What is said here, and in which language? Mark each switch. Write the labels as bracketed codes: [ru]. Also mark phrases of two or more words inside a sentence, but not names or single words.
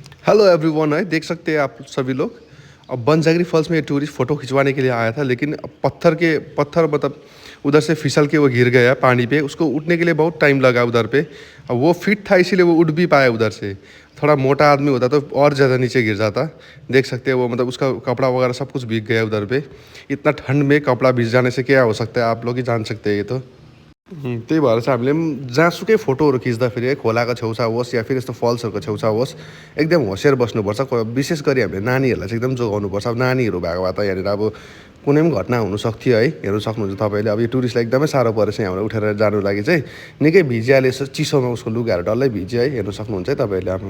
[en] hello everyone [hi] है, देख सकते हैं आप सभी लोग। अब बनजागरी फॉल्स में ये टूरिस्ट फ़ोटो खिंचवाने के लिए आया था, लेकिन अब पत्थर मतलब उधर से फिसल के वो गिर गया पानी पे। उसको उठने के लिए बहुत टाइम लगा उधर पे। अब वो फिट था इसीलिए वो उठ भी पाया उधर से। थोड़ा मोटा आदमी होता तो और ज़्यादा नीचे गिर जाता। देख सकते हैं वो मतलब उसका कपड़ा वगैरह सब कुछ भीग गया उधर पे। इतना ठंड में कपड़ा भीग जाने से क्या हो सकता है, आप लोग ही जान सकते हैं ये तो। [ne] त्यही भएर चाहिँ हामीले पनि जहाँसुकै फोटोहरू खिच्दाखेरि है, खोलाको छेउछा होस् [hi] या फिर [ne] यस्तो फल्सहरूको छेउछा होस्, एकदम होसियार बस्नुपर्छ। विशेष गरी हामीले नानीहरूलाई चाहिँ एकदम जोगाउनुपर्छ। अब नानीहरू भएको भए त यहाँनिर अब कुनै पनि घटना हुनसक्थ्यो है। हेर्नु सक्नुहुन्छ तपाईँले। अब यो टुरिस्टलाई एकदमै साह्रो परेछ यहाँबाट उठेर जानु लागि चाहिँ। निकै भिजिहाल्यो, यसो चिसोमा उसको लुगाहरू डल्लै भिज्यो है। हेर्नु सक्नुहुन्छ है तपाईँले।